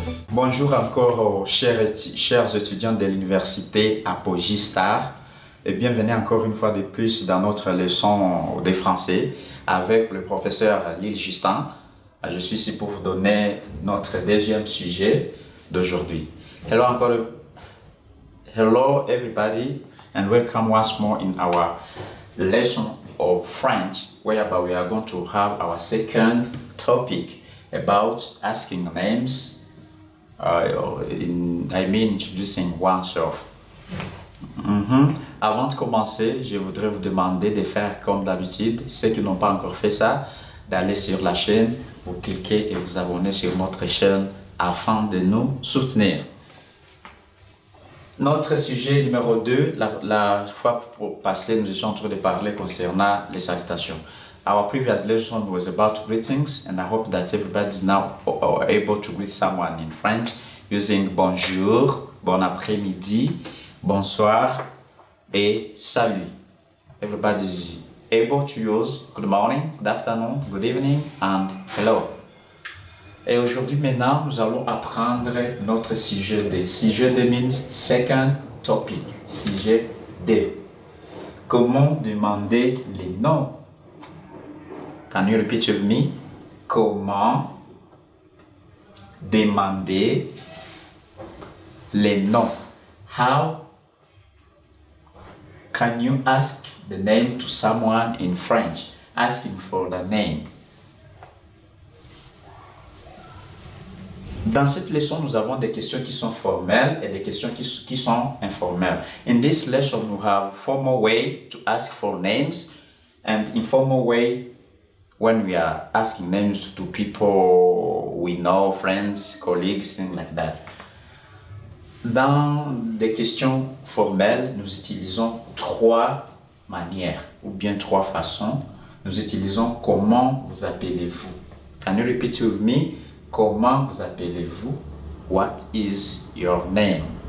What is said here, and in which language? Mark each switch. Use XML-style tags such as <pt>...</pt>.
<fr>Bonjour encore aux chers étudiants de l'université Apogee Star et bienvenue encore une fois de plus dans notre leçon de français avec le professeur Lille Justin. Je suis ici pour vous donner notre deuxième sujet d'aujourd'hui.</fr> <en>Hello everybody and welcome once more in our lesson of French whereby we are going to have our second topic about asking names. Introducing oneself.</en> <fr>Avant de commencer, je voudrais vous demander de faire comme d'habitude, ceux qui n'ont pas encore fait ça, d'aller sur la chaîne, vous cliquez et vous abonner sur notre chaîne afin de nous soutenir. Notre sujet numéro 2, la fois passée, nous étions en train de parler concernant les salutations.</fr> <en>Our previous lesson was about greetings, and I hope that everybody is now able to greet someone in French using</en> <fr>bonjour, bon après-midi, bonsoir et salut.</fr> <en>Everybody is able to use good morning, good afternoon, good evening and hello.</en> <fr>Et aujourd'hui maintenant, nous allons apprendre notre sujet D.</fr> <en>Sujet D means second topic. Sujet D.</en> <fr>Comment demander les noms?</fr> <en>Can you repeat with me?</en> <fr>Comment demander les noms?</fr> <en>How can you ask the name to someone in French? Asking for the name.</en> <fr>Dans cette leçon, nous avons des questions qui sont formelles et des questions qui sont informelles.</fr> <en>In this lesson, we have formal way to ask for names and informal way when we are asking names to people we know, friends, colleagues, things like that.</en> <fr>Dans des questions formelles, nous utilisons trois manières ou bien trois façons. Nous utilisons comment vous appelez-vous.</fr> <en>Can you repeat with me?</en> <fr>Comment vous appelez-vous?</fr> <en>What is your name?</en>